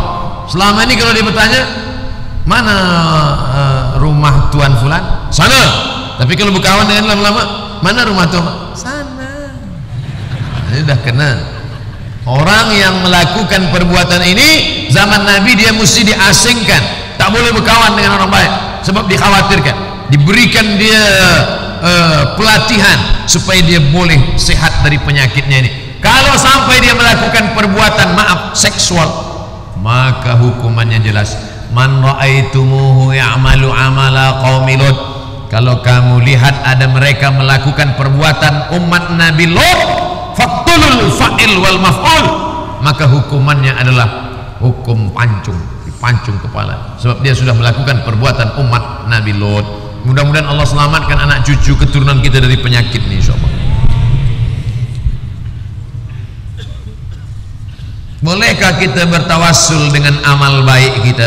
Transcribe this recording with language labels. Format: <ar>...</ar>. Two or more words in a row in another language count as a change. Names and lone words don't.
<ms>Selama ini kalau dia bertanya, mana rumah tuan fulan? Sana. Tapi kalau berkawan dengan lama-lama, mana rumah tuan? Sana. Ini dah kenal. Orang yang melakukan perbuatan ini zaman Nabi dia mesti diasingkan, tak boleh berkawan dengan orang baik, sebab dikhawatirkan, diberikan dia pelatihan supaya dia boleh sehat dari penyakitnya ini. Kalau sampai dia melakukan perbuatan maaf seksual, maka hukumannya jelas.</ms> <ar>من رأيتموه يعمل عمل قوم لوط,</ar> <ms>kalau kamu lihat ada mereka melakukan perbuatan umat Nabi Lut,</ms> <ar>فاقتلوا الفاعل والمفعول,</ar> <ms>maka hukumannya adalah hukum pancung, dipancung kepala, sebab dia sudah melakukan perbuatan umat Nabi Lut. Mudah-mudahan Allah selamatkan anak cucu keturunan kita dari penyakit ini, insyaallah. Bolehkah kita bertawassul dengan amal baik kita?</ms>